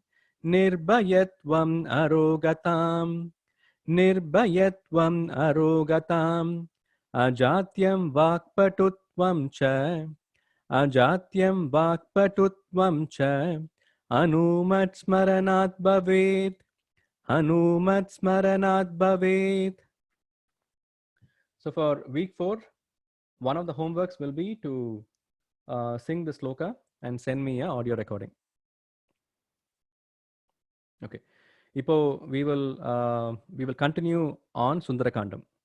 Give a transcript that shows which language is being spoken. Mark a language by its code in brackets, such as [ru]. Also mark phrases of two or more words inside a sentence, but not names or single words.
[sa] Nirbhayatvam arogatam. Nirbhayatvam arogatam. Ajatyam vakpatutvam cha. Ajatyam vakpatutvam cha. Anumat smaranat bhavet. Anumat smaranat bhavet. [en] So for week 4, one of the homeworks will be to sing the sloka and send me an audio recording. Okay. Now we will continue on Sundarakandam.